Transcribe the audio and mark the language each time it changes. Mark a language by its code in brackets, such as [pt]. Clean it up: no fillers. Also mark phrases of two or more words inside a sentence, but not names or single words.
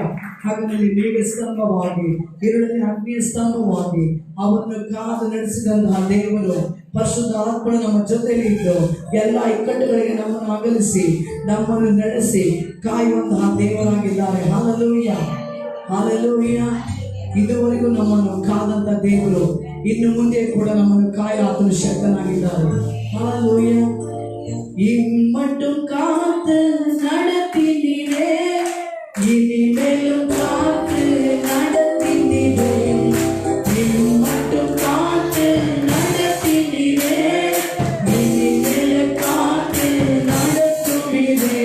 [kn] ಹಗಲಲ್ಲಿ ಮೇಘ ಸ್ತಂಭವಾಗಿ ഇരുಳಲ್ಲಿ ಅಗ್ನಿಯ ಸ್ತಂಭವಾಗಿ ಅವರನ್ನು ಕಾದು ನಡೆಸಿದಂತಹ ದೇವರು ಪರಿಶುದ್ಧ ಆತ್ಮನು ನಮ್ಮ ಜೊತೆಯಲ್ಲಿ ಇದ್ದು ಎಲ್ಲ ಇಕ್ಕಟ್ಟುಗಳಿಗೆ ನಮ್ಮನ್ನು ಅಗಲಿಸಿ ನಮ್ಮನ್ನು ನಡೆಸಿ ಕಾಯುವಂತಹ ದೇವರಾಗಿದ್ದಾರೆ. ಹಲ್ಲೆಲೂಯಾ, ಹಲ್ಲೆಲೂಯಾ. ಇದುವರೆಗೂ ನಮ್ಮನ್ನು ಕಾದಂತ ದೇವರು ಇನ್ನು ಮುಂದೆ ಕೂಡ ನಮ್ಮನ್ನು ಕಾಯಲು ಶಕ್ತನಾಗಿದ್ದಾರೆ. ಹಲ್ಲೆಲೂಯಾ. [ta] இம்மட்டும் காத்து நடத்தினீரே, இனிமேலும் காத்து நடத்தினீரே. இம்மட்டும் காத்து நடத்தினீரே, இனிமேலும் காத்து நடத்துவீரே.